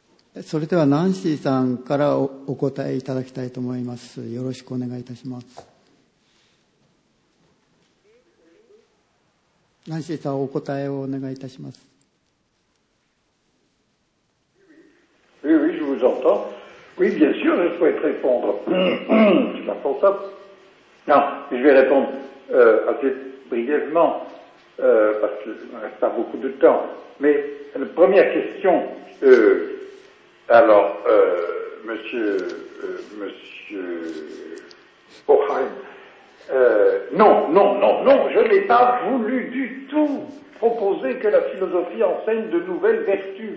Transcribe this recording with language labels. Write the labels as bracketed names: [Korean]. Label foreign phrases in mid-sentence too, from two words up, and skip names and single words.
[Japanese] それではナンシーさんからお答えいただきたいと思います。よろしくお願いいたします。ナンシーさん、お答えをお願いいたします。 [French] Oui, oui, je vous entends. Oui, bien sûr, je souhaite répondre. C'est pas pour ça. Non, je vais répondre assez brièvement, parce qu'il ne reste pas beaucoup de temps. Mais la première question, monsieur Oheim, non, je n'ai pas voulu du tout proposer que la philosophie enseigne de nouvelles vertus.